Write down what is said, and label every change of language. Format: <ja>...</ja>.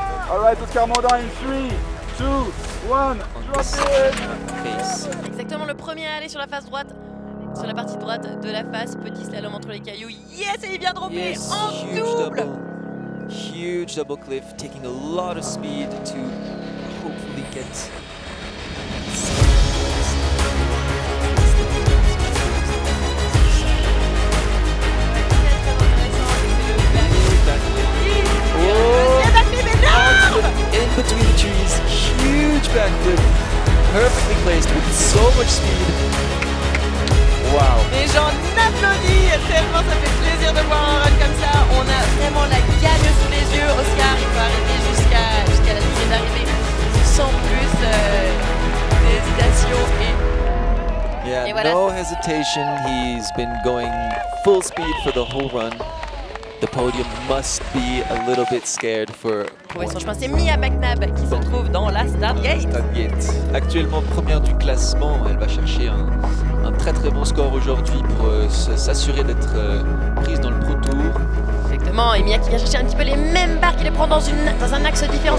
<en>Alright, Oscar Mondin in 3, 2, 1, drop it!</en> <fr>Exactement, le premier à aller sur la face droite, sur la partie droite de la face, petit slalom entre les cailloux. Yes, et il vient dropper en double!</fr> <en>Huge double cliff, taking a lot of speed to hopefully get. In between the trees, huge backflip, perfectly placed with so much speed.</en> <fr>Les gens applaudissent tellement ça fait plaisir de voir un run comme ça. On a vraiment la gagne sous les yeux. Oscar, il peut arriver jusqu'à la ligne d'arrivée sans plus d'hésitation.</fr> <en>Yeah,</en> <fr>Et voilà.</fr> <en>no hesitation. He's been going full speed for the whole run. The podium must be a little bit scared for</en> <fr>Trouver son chemin, c'est Mia McNabb qui se retrouve dans la Start Gate. Actuellement première du classement, elle va chercher un très très bon score aujourd'hui pour s'assurer d'être prise dans le Pro Tour. Exactement, et Mia qui vient chercher un petit peu les mêmes barres, qui les prend dans un axe différent.</fr>